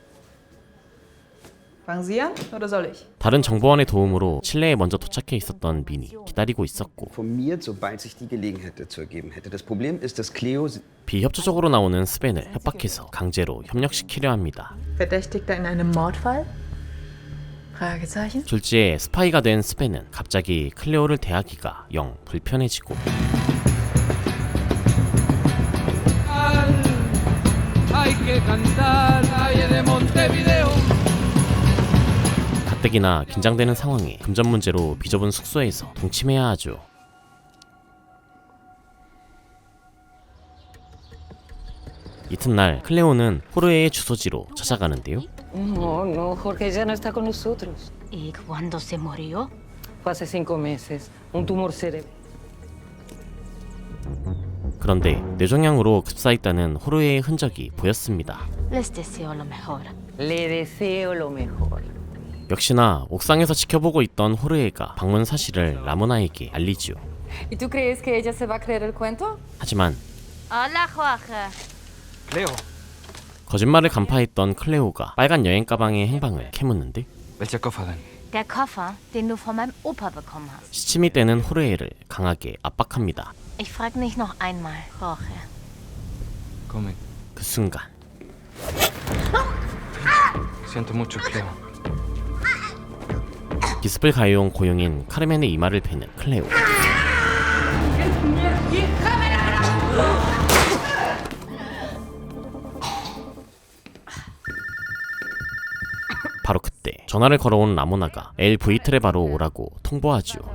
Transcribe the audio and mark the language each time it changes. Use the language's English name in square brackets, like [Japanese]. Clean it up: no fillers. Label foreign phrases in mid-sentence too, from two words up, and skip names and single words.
[German] Fangen Sie an oder soll ich? [Korean] 다른 정보원의 도움으로 칠레에 먼저 도착해 있었던 민이 기다리고 있었고 [German] Informiert, sobald sich die Gelegenheit dazu ergeben hätte. Das Problem ist, dass Cleo... [Korean] 비협조적으로 나오는 스벤을 협박해서 강제로 협력시키려 합니다. [German] Verdächtigter in einem Mordfall? Fragezeichen? [Korean] 졸지에 스파이가 된 스벤은 갑자기 클레오를 대하기가 영 불편해지고 가뜩이나 긴장되는 상황에 금전 문제로 비좁은 숙소에서 동침해야 하죠. 이튿날 클레오는 호르에의 주소지로 찾아가는데요. [Spanish] No, no, Jorge ya no está con nosotros. ¿Y cuándo se murió? Fue hace 5 meses. Un tumor cerebral. [Korean] 그런데 뇌종양으로 급사했다는 호르에의 흔적이 보였습니다. [Spanish] Les deseo lo mejor. Le deseo lo mejor. [Korean] 역시나 옥상에서 지켜보고 있던 호르에가 방문 사실을 라모나에게 알리지요. [Spanish] ¿Y tú crees que ella se va a creer el cuento? [Korean] 하지만 [Spanish] Hola, Jorge. Cleo. [Korean] 거짓말을 간파했던 클레오가 빨간 여행 가방의 행방을 캐묻는데 [German] Welcher Koffer denn? Der Koffer, den du von meinem Opa bekommen hast. [Korean] 시침이 떼는 호르헤를 강하게 압박합니다. [German] Ich frag nicht noch einmal, Jorge. Come. [Korean] 그 순간 [Spanish] Siento mucho, Cleo. [Korean] 기습을 가해온 고용인 카르멘의 이마를 베는 클레오. 바로 그때 전화를 걸어온 라모나가 엘 브이트레바로 오라고 통보하지요.